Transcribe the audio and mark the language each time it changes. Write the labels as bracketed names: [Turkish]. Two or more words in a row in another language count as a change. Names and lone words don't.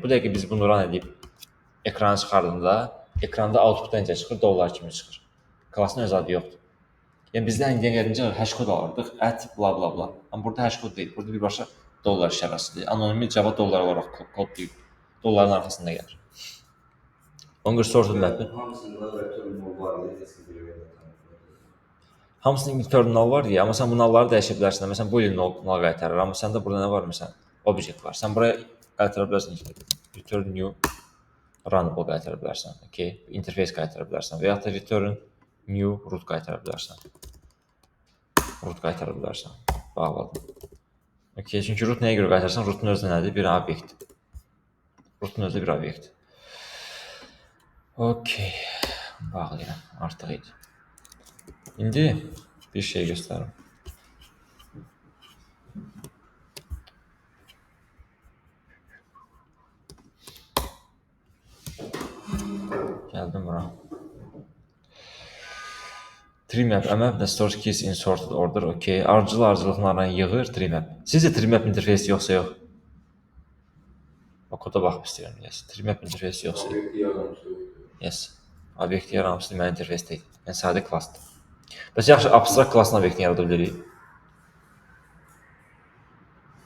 [Azerbaijani] Bu dəqiqə biz bunu run edib ekrana çıxardığında, ekranda output-da necə çıxır? Dollar kimi çıxır. Klassın öz adı yoxdur. Yəni bizdə indiyə gəlincə hash kod alırdıq, bla bla bla. Amma burada hash kod deyil. Burada birbaşa dollar işarəsidir. Anonimi Java dollar olaraq kodlayıb dolların arxasında gəlir. Ona görə [English] sorted map-i. [Azerbaijani] Hamısında [English] return null [Azerbaijani] var deyə heç bir yerdə Hamısının [English] return null [Azerbaijani] var deyə, amma sən bu nullları dəyişə bilərsən. Məsələn, boolean null qaytarır, amma səndə burada nə var məsələn? Object var. Sən buraya qaytara bilərsən ki, [English] return new runnable [Azerbaijani] qaytara bilərsən. Okay, interface qaytara bilərsən və ya da [English] return new root [Azerbaijani] qaytara bilərsən. Root qaytara bilərsən. Bağladım. Okay, çünki root nəyə görə qaytarsan? Rootun özü nədir? Bir obyekt. Rootun özü bir obyekt. Okay. Bağlayıram. Artıq idi. İndi bir şey göstərim. Gəldim bura. Treemap, [English] map stores keys in sorted order. [Azerbaijani] Okay. Ardıcılıqlarla yığır treemap. Sizcə treemap interfeysi yoxsa yox? O koda baxıb istəyirəm. Yes. Treemap interfeysi yoxsa yox? Obyekti yaranmışdır. Yes. Obyekti yaranmışdır, mənim interfeys deyil. Yəni sadə klassdır. Bəs yaxşı abstrakt klassın obyektini yarada bilirik.